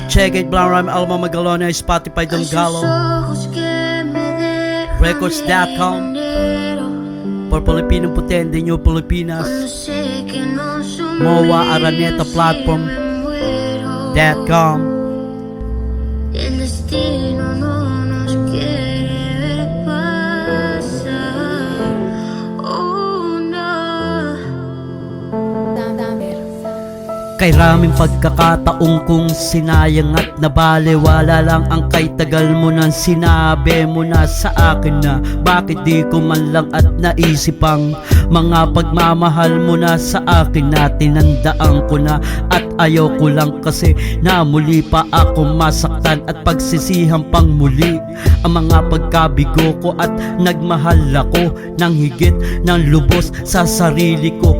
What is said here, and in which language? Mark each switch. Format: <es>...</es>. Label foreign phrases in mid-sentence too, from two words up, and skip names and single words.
<en>Check it, Brown Rhyme, Alma Magalona, Spotify, Don Galo, Records.com, por Pilipinong Puti, New Pilipinas, MOA Araneta Platform.com.</en> <es>El destino no nos quiere ver pasar.</es> <en>Oh no.</en> <tl>Kay raming pagkakataong kung sinayang at nabaliwala lang ang kay tagal mo nang sinabi mo na sa akin na bakit di ko man lang at naisipang mga pagmamahal mo na sa akin na tinandaan ko na at ayaw ko lang kasi na muli pa ako masaktan at pagsisihan pang muli ang mga pagkabigo ko at nagmahal ako ng higit ng lubos sa sarili ko.</tl>